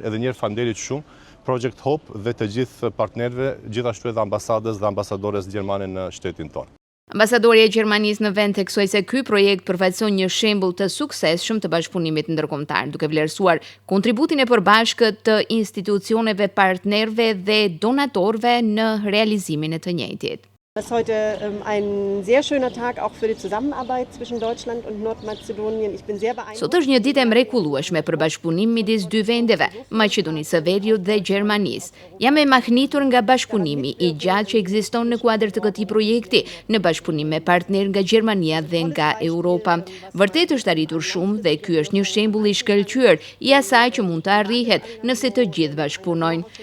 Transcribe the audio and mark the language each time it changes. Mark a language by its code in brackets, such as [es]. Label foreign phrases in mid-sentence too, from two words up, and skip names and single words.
[sq] Edhe një herë faleminderit shumë Project Hope dhe të gjithë partnerëve, gjithashtu edhe ambasadës dhe ambasadores gjermane në shtetin tonë. Ambasadori e Gjermanisë në vend theksoi se ky projekt përfaqëson një shembull të suksesshëm të bashkëpunimit ndërkombëtar, duke vlerësuar kontributin e përbashkët të institucioneve partnerëve dhe donatorëve në realizimin e të njëjtit. [de] Es ist heute ein sehr schöner Tag auch für die Zusammenarbeit zwischen Deutschland und Nordmazedonien. Ich bin sehr beeindruckt. [sq] Sot është një ditë e mrekullueshme për bashkëpunim midis dy vendeve, Maqedonisë së Veriut dhe Gjermanisë. Jam e mahnitur nga bashkëpunimi i gjatë që ekziston në kuadër të këtij projekti, në bashkëpunim me partner nga Gjermania dhe nga Europa. Vërtet është arritur shumë dhe ky është një shembull i shkëlqyer i asaj që mund të arrihet nëse të gjithë bashkëpunojnë.